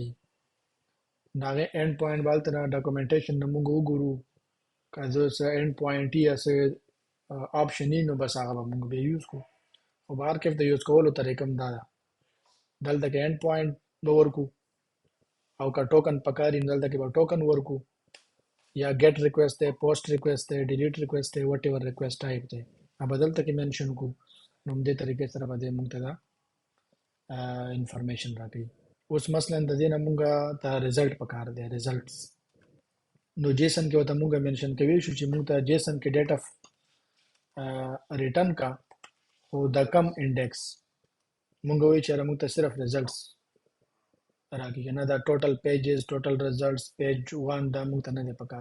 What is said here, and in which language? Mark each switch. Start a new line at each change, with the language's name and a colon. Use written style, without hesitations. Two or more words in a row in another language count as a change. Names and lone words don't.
Pashto: نو هغې
English: end point
Pashto: به هلته نه ډاکومنټیشن نه موږ وګورو که زه څه
English: end point
Pashto: یا څه آپشن نو بس هغه به موږ به یوز کو. او بهر کې د یوز کولو طریقه هم دا ده، دلته کې
English: end point
Pashto: به ورکو، او که ټوکن پکاري نو دلته کې به ټوکن ورکو،
English: یا get request ہے، post request ہے، delete request ہے، whatever request type
Pashto: دی هغه دلته کې منشن کو. نو دې طریقې سره به دې موږ ته دا انفارمیشن راکړي. اوس مثلا د دې نه موږ ته ریزلټ پکار دی، ریزلټس. نو جیسن کې وته موږ منشن کوي شو چې موږ ته جیسن کې
English: data return
Pashto: کا، او د کم انډیکس موږ وایي چې موږ ته صرف ریزلټس راکړي، نه دا
English: total pages, total results,
Pashto: پیج 1 دا موږ ته نه دی پکار.